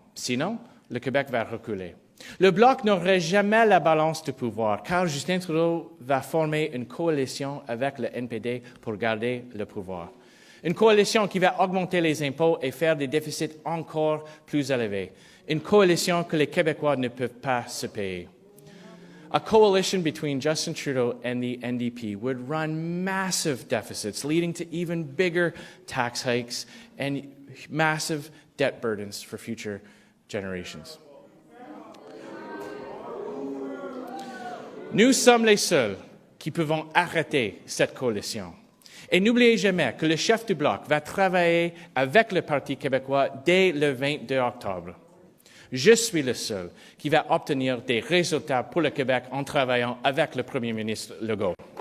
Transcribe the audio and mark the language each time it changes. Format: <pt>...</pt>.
<fr>Sinon, le Québec va reculer. Le Bloc n'aurait jamais la balance de pouvoir, car Justin Trudeau va former une coalition avec le NPD pour garder le pouvoir. Une coalition qui va augmenter les impôts et faire des déficits encore plus élevés. Une coalition que les Québécois ne peuvent pas se payer.</fr> <en>A coalition between Justin Trudeau and the NDP would run massive deficits, leading to even bigger tax hikes and massive debt burdens for future generations.</en> <fr>Nous sommes les seuls qui pouvons arrêter cette coalition. Et n'oubliez jamais que le chef du Bloc va travailler avec le Parti québécois dès le 22 octobre. Je suis le seul qui va obtenir des résultats pour le Québec en travaillant avec le Premier ministre Legault.</fr>